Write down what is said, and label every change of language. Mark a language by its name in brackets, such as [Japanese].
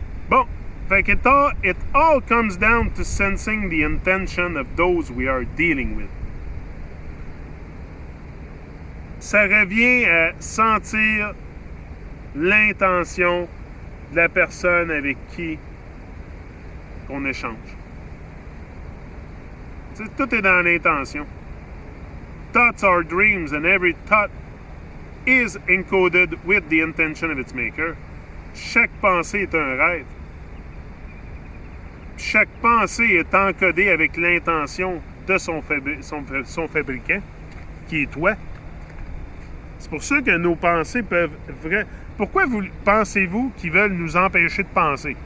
[French] Bon, fait que [English] it all comes down to sensing the intention of those we are dealing with. [French] Ça revient à sentir l'intention de la personne avec qui on échange. T'sais, tout est dans l'intention. [English] Thoughts are dreams and every thought is encoded with the intention of its maker. [French] Chaque pensée est un rêve. Chaque pensée est encodée avec l'intention de son fabricant, qui est toi. C'est pour ça que nos pensées peuvent... Pourquoi pensez-vous qu'ils veulent nous empêcher de penser?